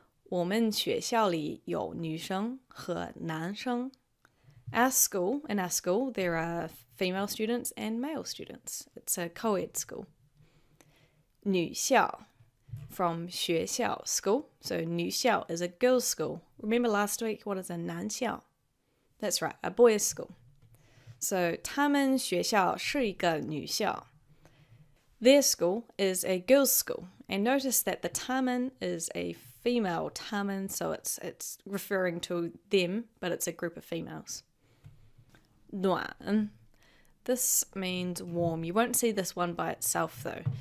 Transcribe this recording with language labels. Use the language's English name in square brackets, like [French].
[Chinese] 我们学校里有女生和男生. [English] In our school, there are female students and male students. It's a co-ed school. 女校 from 学校 school. So 女校 is a girls' school. Remember last week, what is a 男校? That's right, a boys' school. [Chinese] So 他们学校是一个女校. [English] Their school is a girls' school. And notice that the 他们 is a female 他们, so it's referring to them, but it's a group of females. 暖 This means warm. You won't see this one by itself though.